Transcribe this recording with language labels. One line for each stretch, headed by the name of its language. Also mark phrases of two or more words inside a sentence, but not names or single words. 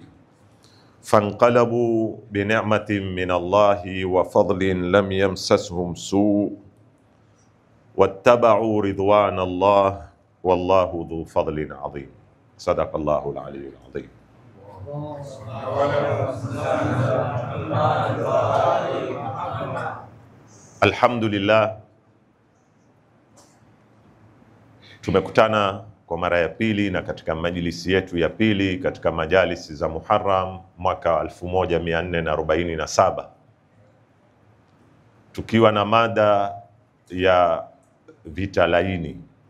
Arabic: فانقلبوا بنعمة من الله وفضل لم يمسسهم سوء واتبعوا رضوان الله والله ذو فضل عظيم. صدق الله العلي العظيم. Alhamdulillah,
Swahili: tumekutana kwa mara ya pili na katika majlisi yetu ya pili katika majalisi za Muharram mwaka 1447 tukiwa na mada ya vita laini.